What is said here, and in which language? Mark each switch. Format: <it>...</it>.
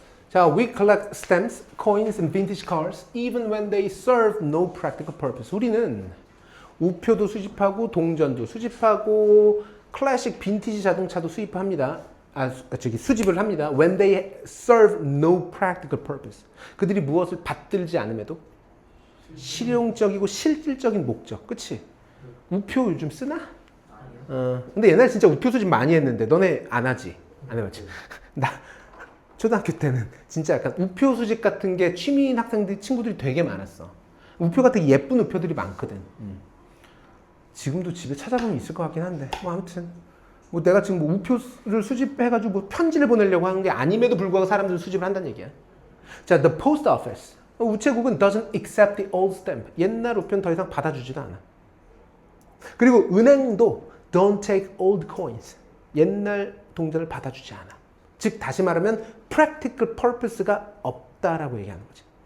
<ko>자,</ko> <en>we collect stamps, coins, and vintage cars even when they serve no practical purpose.</en> <ko>우리는 우표도 수집하고 동전도 수집하고 클래식 빈티지 자동차도 수입합니다. 수집을 합니다.</ko> <en>When they serve no practical purpose.</en> <ko>그들이 무엇을 받들지 않음에도 실용적이고 실질적인 목적. 그치? 우표 요즘 쓰나? 근데 옛날에 진짜 우표 수집 많이 했는데 너네 안 하지? 안 해봤지? 나 초등학교 때는 진짜 약간 우표 수집 같은 게 취미인 학생들 친구들이 되게 많았어. 우표가 되게 예쁜 우표들이 많거든. 지금도 집에 찾아보면 있을 것 같긴 한데 뭐 아무튼 뭐 내가 지금 뭐 우표를 수집해가지고 뭐 편지를 보내려고 하는 게 아님에도 불구하고 사람들은 수집을 한다는 얘기야. 자,</ko> <en>the post office.</en> <ko>우체국은</ko> <en>doesn't accept the old stamp.</en> <ko>옛날 우표는 더 이상 받아주지도 않아. 그리고 은행도</ko> <en>don't take old coins.</en> <ko>옛날 동전을 받아주지 않아. 즉 다시 말하면</ko> <en>practical purpose</en> <ko>가 없다라고 얘기하는 거지.</ko>